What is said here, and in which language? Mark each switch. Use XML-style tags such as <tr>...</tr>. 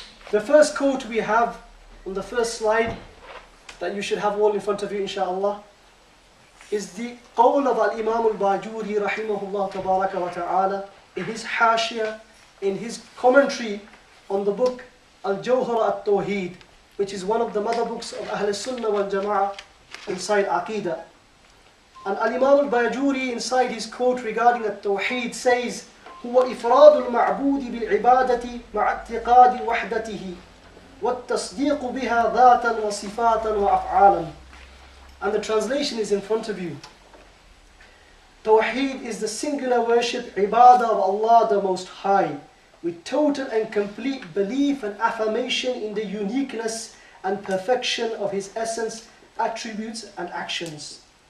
<en>The first quote we have on the first slide, that you should have all in front of you inshallah, is the qawl of al-Imam al-Bajuri rahimahullah tabaraka wa ta'ala in his hashiyah, in his commentary on the book al-Jawhar at-Tawheed, which is one of the mother books of al-Sunnah wal-Jama'ah inside Aqidah. And al-Imam al-Bajuri inside his quote regarding at-Tawheed says,</en> <ar>هو إفراد المعبود بالعبادة مع اعتقاد وحدته والتصديق بها ذاتا وصفاتا وأفعالا.</ar> <en>And the translation is in front of you. Tawheed is the singular worship, ibadah of Allah the Most High, with total and complete belief and affirmation in the uniqueness and perfection of His essence, attributes and actions.</en>